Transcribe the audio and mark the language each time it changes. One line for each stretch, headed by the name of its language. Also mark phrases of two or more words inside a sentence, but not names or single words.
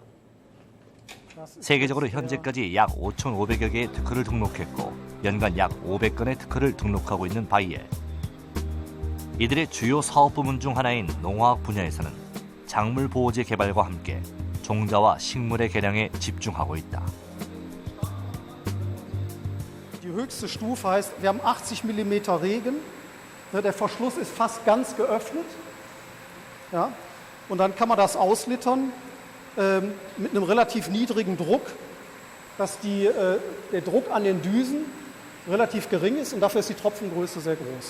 Korean: 세계적으로 현재까지 약 5,500여 개의 특허를 등록했고 연간 약 500건의 특허를 등록하고 있는 바이엘. 이들의 주요 사업 부문 중 하나인 농화학 분야에서는 작물 보호제 개발과 함께 종자와 식물의 개량에 집중하고 있다.
German: Die höchste Stufe heißt, wir haben 80 mm Regen. Der Verschluss ist fast ganz geöffnet. Ja? Und dann kann man das auslittern mit einem relativ niedrigen Druck, dass der Druck an den Düsen relativ gering ist und dafür ist die Tropfengröße sehr groß.